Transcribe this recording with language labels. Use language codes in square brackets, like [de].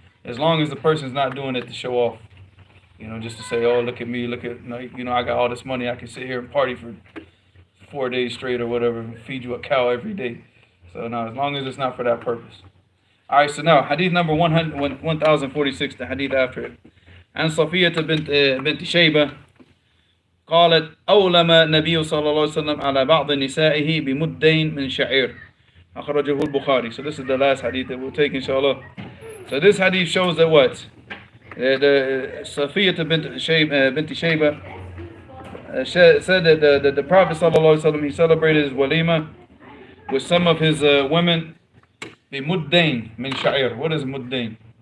[en] As long as the person's not doing it to show off. Just to say, oh, look at me, look at, I got all this money, I can sit here and party for 4 days straight or whatever, and feed you a cow every day. So no, as long as it's not for that purpose. All right, so now, hadith number 1046, the hadith after it. [ar] عن صفية بنت شيبة قالت أولم النبي صلى الله عليه وسلم على بعض نسائه بمدين من شعير أخرجه البخاري. [en] So this is the last hadith that we'll take, inshallah. So this hadith shows that what? The Safiyah bint Shayba said that the Prophet ﷺ, he celebrated his walima with some of his women [ar] bi muddain min sha'ir. [en] What is muddain?